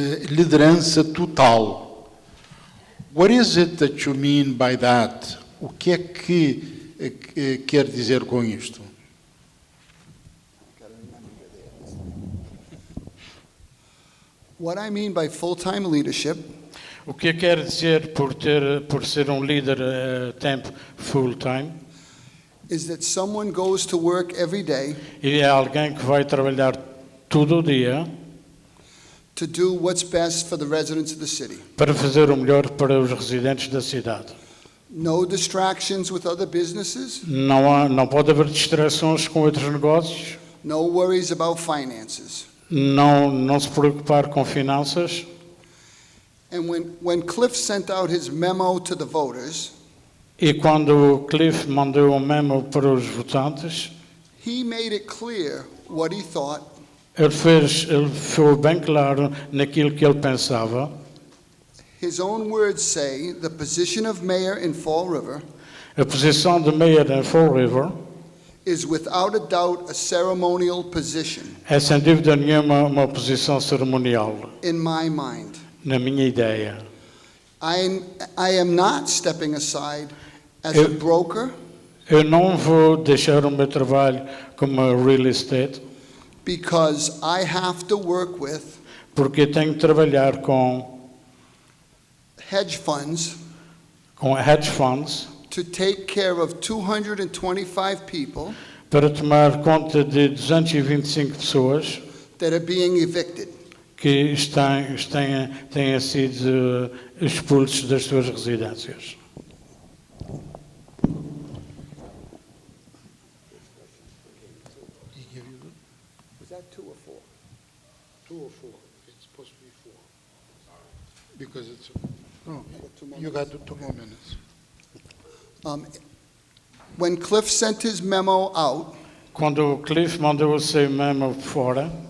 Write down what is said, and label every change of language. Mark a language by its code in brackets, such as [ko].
[pt] Liderança total. [en] What is it that you mean by that? [pt] O que é que quer dizer com isto? [en] Gotta remember you're there. What I mean by full-time leadership [pt] O que eu quero dizer por ser um líder a tempo full-time [en] is that someone goes to work every day [pt] é alguém que vai trabalhar todo o dia [en] to do what's best for the residents of the city. [pt] para fazer o melhor para os residentes da cidade. [en] No distractions with other businesses, [pt] Não pode haver distrações com outros negócios, [en] no worries about finances. [pt] não se preocupar com finanças. [en] And when Cliff sent out his memo to the voters, [pt] E quando o Cliff mandou um memo para os votantes, [en] he made it clear what he thought [pt] ele foi bem claro naquilo que ele pensava. [en] His own words say the position of mayor in Fall River [pt] A posição de mayor em Fall River [en] is without a doubt a ceremonial position [pt] é sem dúvida nenhuma uma posição cerimonial, [en] in my mind. [pt] na minha ideia. [en] I am not stepping aside as a broker [pt] Eu não vou deixar o meu trabalho como real estate, [en] because I have to work with [pt] porque eu tenho que trabalhar com [en] hedge funds hedge funds to take care of 225 people [pt] para tomar conta de 225 pessoas [en] that are being evicted. [pt] que têm sido expulsos das suas residências. [en] Was that 2 or 4? 2 or 4? It's supposed to be 4. Because it's, no, Two more you got 2 more minutes. When Cliff sent his memo out, [pt] Quando o Cliff mandou o seu memo fora,